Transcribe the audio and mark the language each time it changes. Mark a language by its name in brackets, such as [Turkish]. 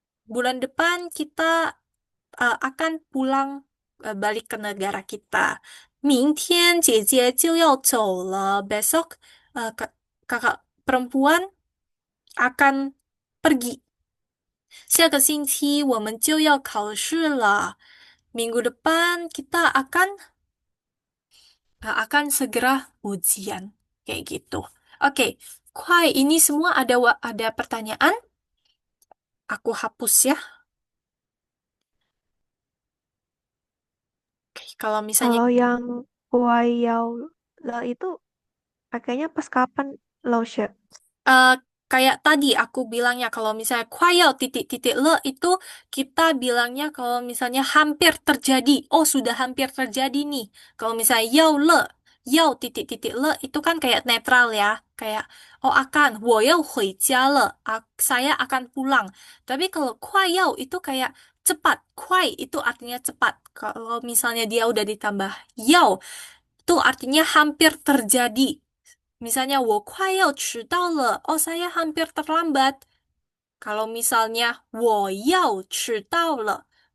[Indonesian] Bulan depan kita akan pulang balik ke negara kita. [Chinese] 明天姐姐就要走了. [Indonesian] Besok kakak perempuan akan pergi. [Chinese] 下个星期我们就要考试了. [Indonesian] Minggu depan kita akan segera ujian. Kayak gitu. Oke, Kuai, ini semua ada pertanyaan? Aku hapus ya. Oke, kalau misalnya Kalau yang Kuayao le itu pakainya pas kapan, Lausya? eh, kayak tadi aku bilangnya kalau misalnya 快要 titik-titik le itu kita bilangnya kalau misalnya hampir terjadi. Oh, sudah hampir terjadi nih. Kalau misalnya 要 titik-titik le itu kan kayak netral ya. Kayak oh akan [Chinese] 我要回家了. [Indonesian] Saya akan pulang. Tapi kalau 快要 itu kayak cepat. 快 itu artinya cepat. Kalau misalnya dia udah ditambah 要 itu artinya hampir terjadi. Misalnya, [Chinese] 我快要迟到了. [Indonesian] Oh, saya hampir terlambat. Kalau misalnya, [Chinese] 我要迟到了.